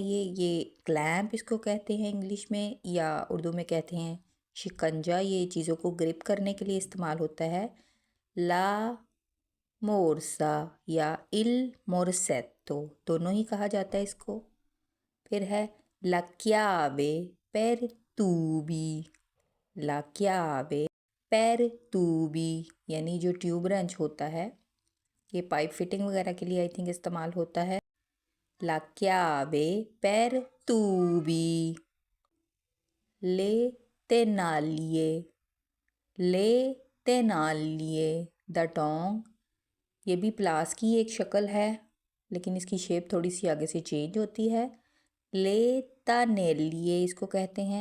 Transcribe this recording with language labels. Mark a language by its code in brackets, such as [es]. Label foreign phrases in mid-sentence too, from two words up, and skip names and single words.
[hi] ये क्लैंप इसको कहते हैं इंग्लिश में, या उर्दू में कहते हैं शिकंजा। ये चीज़ों को ग्रिप करने के लिए इस्तेमाल होता है। [it] la morsa [hi] या [it] il morsetto [hi] दोनों ही कहा जाता है इसको। [it] फिर है la chiave per tubi. la chiave per tubi [hi] यानी जो [en] tube wrench [hi] होता है, ये [en] pipe fitting [hi] वगैरह के लिए [en] I think [hi] इस्तेमाल होता है। [it] la chiave per tubi. le tenaglie. le tenaglie [en] the tong. [hi] ये भी प्लास की एक शक्ल है, लेकिन इसकी शेप थोड़ी सी आगे से चेंज होती है। [it] le tenaglie [hi] इसको कहते हैं।